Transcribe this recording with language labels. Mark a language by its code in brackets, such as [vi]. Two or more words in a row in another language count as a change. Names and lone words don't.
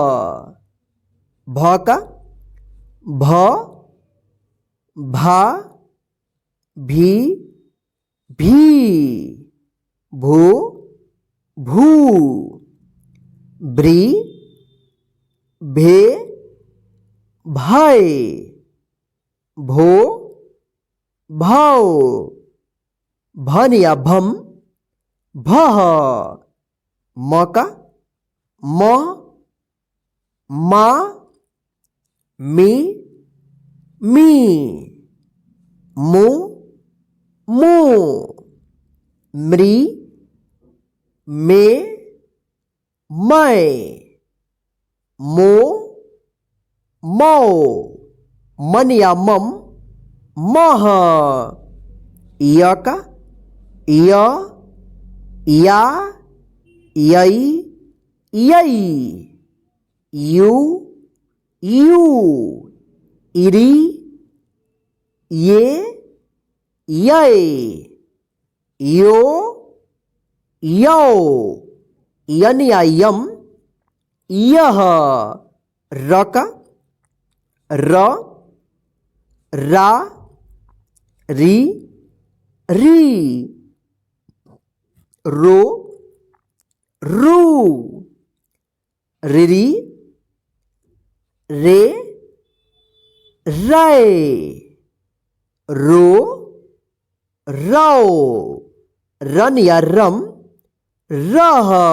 [hi] भ का भ, भा, भी, भी, भू, भू, ब्री, भे, भाई, भो, भाव, भन या भम, भह। म का म, मा, मी, मी, मु, मु, मृ, मे, मै, मो, मौ, मन या मम, मह। य का य, या, यई, यई, यू, यू, इरी, ये, यै, यो, यौ, यन या यम, यह। र का र, रा, री, री, रो, रू, रिरी, रे, रै, रो, रौ, रन या रम, रह।